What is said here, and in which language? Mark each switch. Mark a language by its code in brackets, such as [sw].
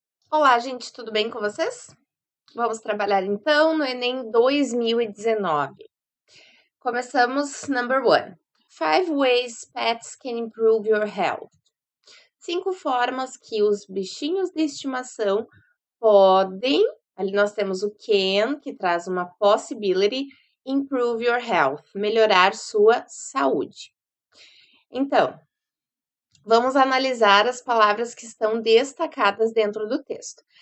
[pt] Olá, gente, tudo bem com vocês? Vamos trabalhar então no Enem 2019. Começamos [en] number 1. 5 ways pets can improve your health. [pt] 5 formas que os bichinhos de estimação podem, ali nós temos o can, que traz uma possibility, [en] improve your health, [pt] melhorar sua saúde. Então, vamos analisar as palavras que estão destacadas dentro do texto.